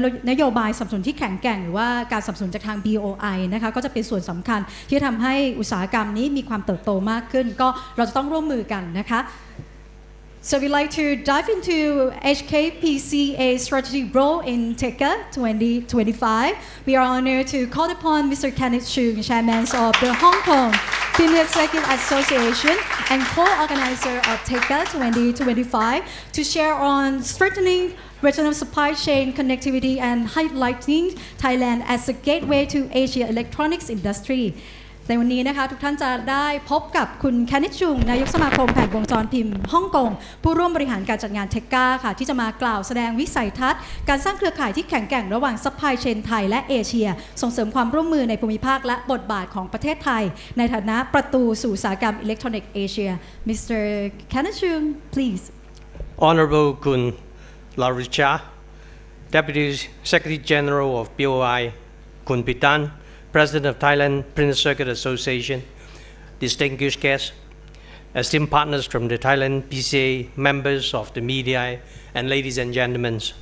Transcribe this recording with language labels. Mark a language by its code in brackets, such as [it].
[th] นโยบายสนับสนุนที่แข็งแกร่งหรือว่าการสนับสนุนจากทาง BOI นะคะก็จะเป็นส่วนสำคัญที่ทำให้อุตสาหกรรมนี้มีความเติบโตมากขึ้นก็เราจะต้องร่วมมือกันนะคะ [en] So we'd like to dive into HKPCA strategic role in THECA 2025. We are honored to call upon Mr. Kenneth Chung, Chairman of the Hong Kong Premier Executive Association and co-organizer of THECA 2025 to share on strengthening regional supply chain connectivity and highlighting Thailand as a gateway to Asia electronics industry. [th] ในวันนี้นะคะทุกท่านจะได้พบกับคุณแคนนิชจุงนายกสมาคมแผงวงจรพิมพ์ฮ่องกงผู้ร่วมบริหารการจัดงาน THECA ค่ะที่จะมากล่าวแสดงวิสัยทัศน์การสร้างเครือข่ายที่แข็งแกร่งระหว่างซัพพลายเชนไทยและเอเชียส่งเสริมความร่วมมือในภูมิภาคและบทบาทของประเทศไทยในฐานะประตูสู่อุตสาหกรรมอิเล็กทรอนิกส์เอเชีย Mr. [en] Kenneth Chung please Honorable Kun Laricha Deputy Secretary General of BOI Kun Pitan President of Thailand Printed Circuit Association, distinguished guests, esteemed partners from the Thailand PCA, members of the media, and ladies and gentlemen.